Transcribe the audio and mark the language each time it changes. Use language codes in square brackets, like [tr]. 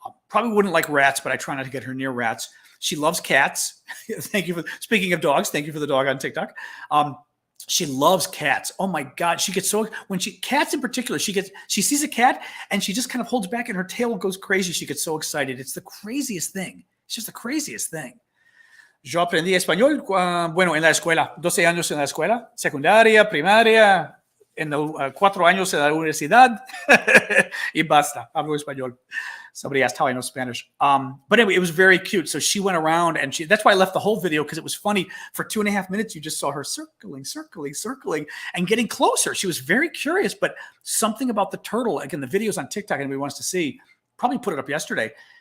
[en] Probably wouldn't like rats, but I try not to get her near rats. She loves cats. Thank you for speaking of dogs. Thank you for the dog on TikTok. She loves cats. Oh my God. She gets so, cats in particular, she sees a cat and she just kind of holds back and her tail goes crazy. She gets so excited. It's the craziest thing. It's just the craziest thing. [es] Yo aprendí español, bueno, en la escuela, 12 años en la escuela, secundaria, primaria, en 4 años en la universidad, y basta, hablo español. [en] Somebody asked how I know Spanish. But anyway, it was very cute. So she went around and that's why I left the whole video because it was funny. For 2.5 minutes, you just saw her circling and getting closer. She was very curious, but something about the turtle, again, the videos on TikTok anybody wants to see, probably put it up yesterday.